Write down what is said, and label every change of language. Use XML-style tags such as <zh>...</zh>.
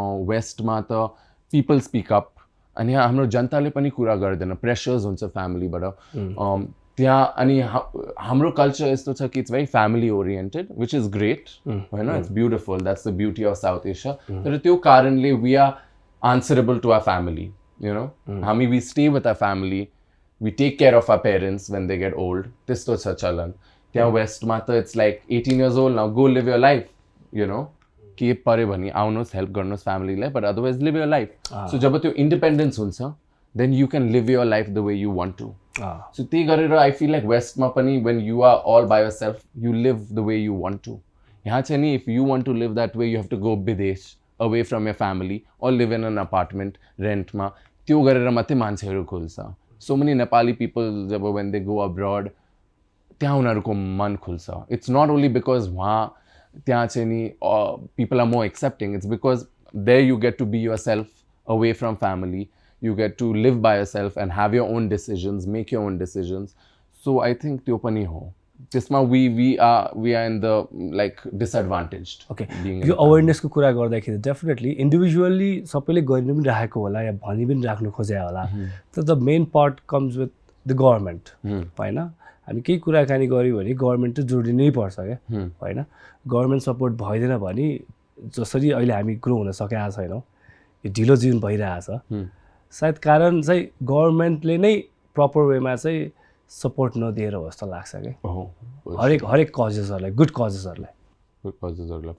<ne>West ma ta</ne> <en>people speak up</en> <ne>and यहाँ हाम्रो जनताले पनि कुरा गर्दैन, प्रेसर्स हुन्छ फ्यामिलीबाट. त्यहाँ अनि हाम्रो कल्चर यस्तो छ कि</ne> <en>It's very family oriented, which is great होइन, it's beautiful, that's the beauty of South Asia.</en> <ne>तर त्यो कारणले</ne> <en>We are answerable to our family, you know. हामी we stay with our family, we take care of our parents when they get old.</en> <ne>त्यस्तो छ चलन. त्यहाँ वेस्टमा त</ne> <en>It's like 18 years old now, go live your life, you know.</en> <ne>के पऱ्यो भने आउनुहोस्, हेल्प गर्नुहोस् फ्यामिलीलाई,</ne> <en>But otherwise live your life. So जब त्यो independence हुन्छ then you can live your life the way you want to.</en> <ne>So त्यही गरेर</ne> <en>I feel like वेस्टमा पनि when you are all by yourself you live the way you want to.</en> <ne>यहाँ चाहिँ नि</ne> <en>If you want to live that way you have to go विदेश, away from your family, or live in an apartment रेन्टमा.</en> <ne>त्यो गरेर मात्रै मान्छेहरू खुल्छ. So</ne> <en>many Nepali people जब when they go abroad</en> <ne>त्यहाँ उनीहरूको मन खुल्छ.</ne> <en>it's not only because</en> <ne>वहाँ त्यहाँ चाहिँ नि</ne> <en>People are more accepting, it's because there you get to be yourself away from family. You get to live by yourself and have your own decisions, make your own decisions. So I think</en> <ne>त्यो पनि हो.</ne> <en>त्यसमा we are in the like disadvantaged. Okay.</en> <ne>यो awareness को कुरा गर्दाखेरि definitely individually सबैले गर्न पनि राखेको होला या भनि पनि राख्नु खोजे होला.</ne> <en>तर the main part comes with the government.</en> <ne>हैन? हामी केही कुराकानी गर्यो भने गभर्नमेन्ट त जोडिनै पर्छ क्या हैन? गभर्नमेन्ट सपोर्ट भइदैन भने जसरी अहिले हामी ग्रो हुन सकेका छैनौँ, यो ढिलो जीवन भइरहेछ, सायद कारण चाहिँ गभर्नमेन्टले नै प्रपर वेमा चाहिँ सपोर्ट नदिएर हो जस्तो लाग्छ क्या हरेक कजेसहरूलाई गुड कजेसहरूलाई</ne>